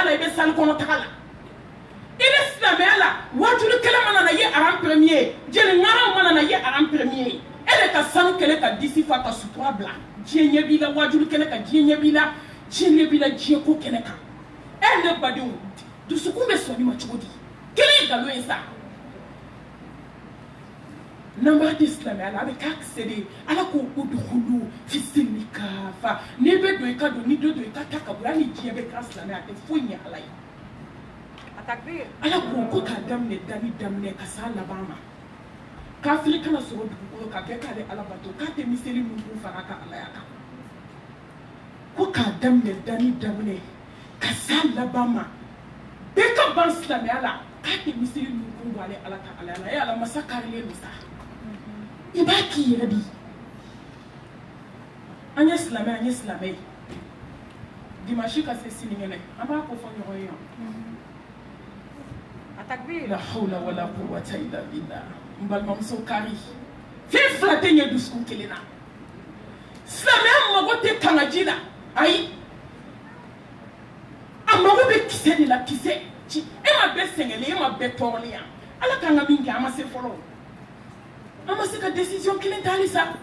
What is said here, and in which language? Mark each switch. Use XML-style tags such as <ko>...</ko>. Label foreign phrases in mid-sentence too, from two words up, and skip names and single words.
<bm>la i bɛ sali kɔnɔ taga la i bɛ silamɛya la wajibi kelen mana na ye aran premier jeli ŋara mana na ye aran premier e de ka sanu kelen ka disi fa ka sutura bila diɲɛ ɲɛ b'i la wajibi kelen ka diɲɛ ɲɛ b'i la diɲɛ ɲɛ b'i la diɲɛ ko kɛnɛ kan ne badenw dusukun bɛ sɔn nin ma cogo di kelen nkalon ye sa n'an b'a di silamɛya la a bɛ k'a kisɛ de ye ala ko</bm> <ar>ادخلوا في السلم كافة</ar> <bm>n'i bɛ don i ka don ni dɔ don i ka ta ka bɔ hali ni diɲɛ bɛ k'a silamɛya a tɛ foyi ɲɛ ala ye ala ko k'a daminɛ dani daminɛ ka s'a laban ma kafiri kana sɔrɔ dugukolo ka kɛ k'ale ala bato k'a tɛ miseli min kun fara ka alaya kan ko k'a daminɛ dani daminɛ ka s'a laban ma bɛɛ ka ban silamɛya la k'a tɛ miseli min kun bɔ ale ala ka alaya la ala masa karilen don sa i b'a k'i yɛrɛ di an ye silamɛ ye dimanche ka se sinikɛnɛ an b'a ko fɔ ɲɔgɔn ye yan</bm> <ar>لا حول ولا قوة إلا بالله</ar> <bm>n balimamuso kari fɛn fila tɛ ɲɛ dusukun kelen na silamɛya mago tɛ kangaji la ayi a mago bɛ kisɛ de la kisɛ e ma bɛɛ sɛgɛnlen e ma bɛɛ tɔɔrɔlen yan ala k'an ka min kɛ an ma se fɔlɔ an ma se ka décision kelen ta halisa</bm>